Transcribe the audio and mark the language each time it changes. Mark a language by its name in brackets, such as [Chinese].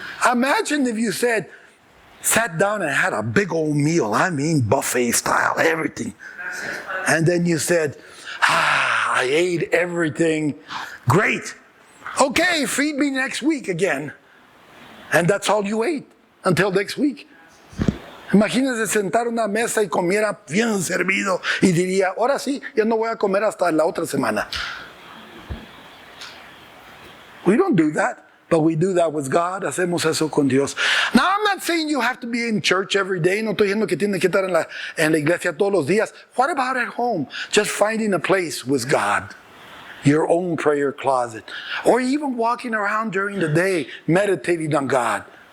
[English] Imagine if you sat down and had a big old meal. I mean, buffet style, everything. And then you said, I ate everything. Great. Okay, feed me next week again. And that's all you ate until next week. [Spanish] Imagínense sentar a una mesa y comiera bien servido y diría, ahora sí, ya no voy a comer hasta la otra semana. [English] We don't do that, but we do that with God. [Spanish] Hacemos eso con Dios. [English] Now, I'm not saying you have to be in church every day. [Spanish] No estoy diciendo que tiene que estar en la iglesia todos los días. [English] What about at home? Just finding a place with God. Your own prayer closet. Or even walking around during the day, meditating on God.